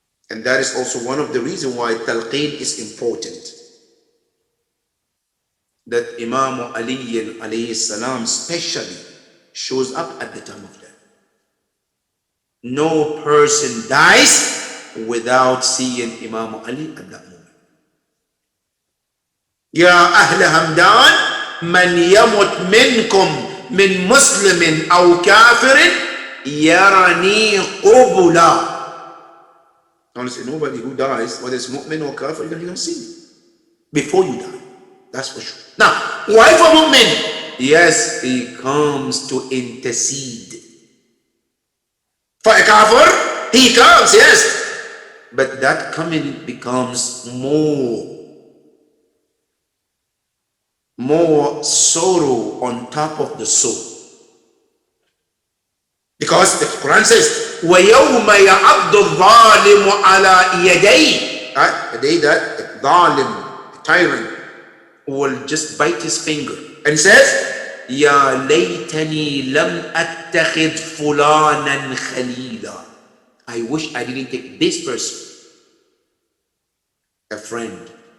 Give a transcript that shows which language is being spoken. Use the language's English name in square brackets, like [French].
[English] And that is also one of the reasons why talqeen is important. That Imam Ali alayhi salam specially shows up at the time of death. No person dies without seeing Imam Ali at that moment. [Arabic] يا أهل همدان من يمت منكم من مسلم أو كافر يرني قبلا. [English] Honestly, nobody who dies, whether it's mu'min or kafir, you're going to see me before you die. That's for sure. Now, why for mu'min? Yes, he comes to intercede. For a kafir, he comes, yes. But that coming becomes more sorrow on top of the soul. Because the Quran says, [Arabic] وَيَوْمَ يَعَبْدُ الظَّالِمُ عَلَىٰ يَدَيْهِ. [English] Right? The day that the zalim, the tyrant, will just bite his finger and says, [Arabic] يَا لَيْتَنِي لَمْ أَتَّخِذْ فُلَانًا خَلِيلًا. [English] I wish I didn't take this person a friend.